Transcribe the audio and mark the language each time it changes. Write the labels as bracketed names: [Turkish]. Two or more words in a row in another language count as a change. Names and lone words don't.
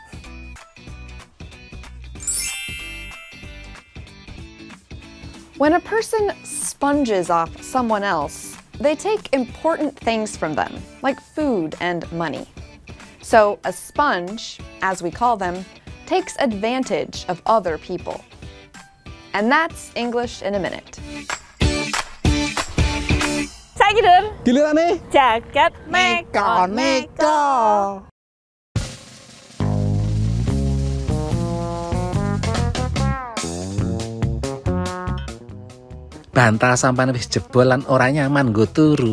[English] When a person sponges off someone else, they take important things from them, like food and money. So a sponge, as we call them, takes advantage of other people. And that's English in a Minute. [Javanese] Saiki Dur. Gilirane jaket neko-neko. Bantal sampean wis jebol lan ora nyaman nggo turu.